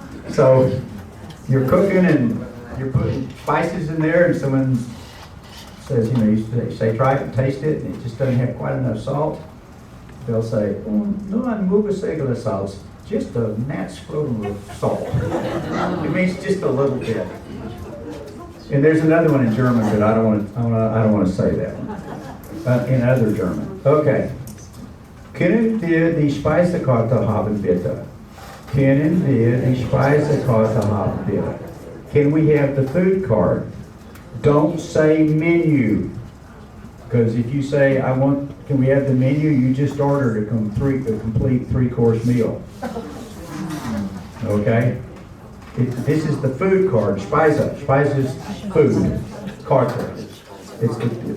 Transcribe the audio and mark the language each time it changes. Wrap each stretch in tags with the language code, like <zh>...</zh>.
<en>So you're cooking and you're putting spices in there, and someone says, you say try it and taste it, and it just doesn't have quite enough salt. They'll say, no, I'm</en> <gsw>movesägele salz,</gsw> <en>just a gnat's scrotum of salt. It means just a little bit. And there's another one in German, but I don't want to say that one. In other German. Okay.</en> <de>Können wir die Speisekarte haben, bitte? Können wir die Speisekarte haben, bitte?</de> <en>Can we have the food card? Don't say menu. Because if you say, can we have the menu, you just ordered a complete three-course meal. Okay? This is the food card, Speise. Speise is food, Karte.</en>